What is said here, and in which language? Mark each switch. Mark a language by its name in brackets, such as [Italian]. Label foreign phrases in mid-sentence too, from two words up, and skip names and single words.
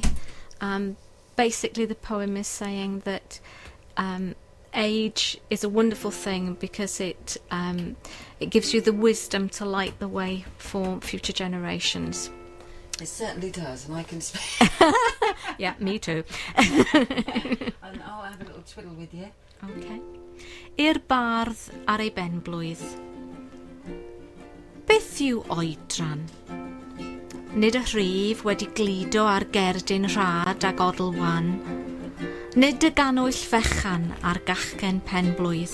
[English] Basically, the poem is saying that age is a wonderful thing because it gives you the wisdom to light the way for future generations. It certainly does, and I can speak. Yeah, me too. And I'll have a little twiddle with you. Okay. [Welsh] I'r bardd ar ei benblwydd. Beth yw oedran? Nid y rhif wedi glido ar gerdyn rhad ag odl wan. Nid y ganwyll fechan ar gachgen penblwydd.